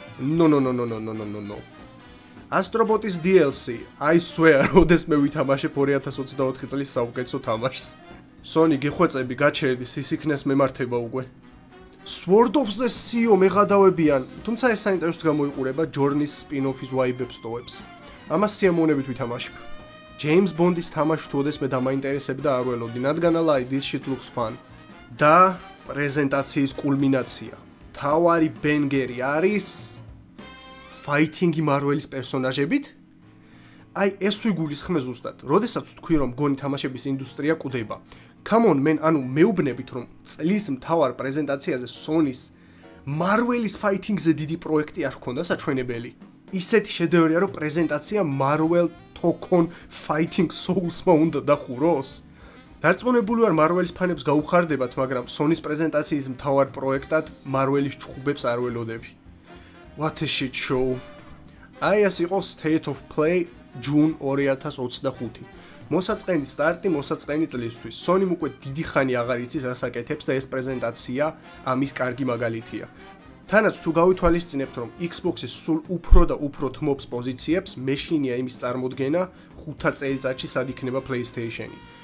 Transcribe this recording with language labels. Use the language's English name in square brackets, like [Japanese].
[Georgian] No. Astrobot-ის DLC, [English] I swear, [Georgian] ოდესმე ვითამაშებ 2024 წლის საუკეთესო თამაშს. Sony გეხვეწები, გაჩერდი, სისიქნეს მემართება უკვე. Sword of the Sea მეღადავებიან, თუმცა ეს საინტერესოდ გამოიყურება Journey-ის spin-off-ის ვაიბებს ტოვებს. ამას სიამოვნებით ვითამაშებ. James Bond-ის თამაში თუ ოდესმე დამაინტერესებდა არ ველოდი, [English] not gonna lie, this shit looks fun. [Georgian] და პრეზენტაციის კულმინაცია. თავარი ბენგერი არის fighting-ი Marvel-ის პერსონაჟებით? აი, ეს ვიგულისხმე ზუსტად. როდესაც თქვი, რომ გონი თამაშების ინდუსტრია კვდება. [English] Come on, man, [Georgian] ანუ მეუბნებით, რომ წლის მთავარ პრეზენტაციაზე Sony-ს Marvel-ის fighting-ზე დიდი პროექტი არ ჰქონდა საჩვენებელი. ისეთი შედევრია, რომ პრეზენტაცია Marvel Tokon Fighting Souls-მა უნდა დახუროს. დარწმუნებული ვარ Marvel-ის ფანებს გაუხარდებათ, მაგრამ Sony-ს პრეზენტაციის მთავარ პროექტად Marvel-ის ჩხუბებს არ ველოდები. [English] What a shit show. [Georgian] აი ეს იყო State of Play June 2025. მოსაწყენი სტარტი, მოსაწყენი წლისთვის. Sony-მ უკვე დიდი ხანი აღარ იცის რას აკეთებს და ეს პრეზენტაცია ამის კარგი მაგალითია. თანაც თუ გავითვალისწინებთ, რომ Xbox-ის სულ უფრო და უფრო თმობს პოზიციებს, მეშინია იმის წარმოდგენა 5 წელიწადში სად იქნება PlayStation-ი.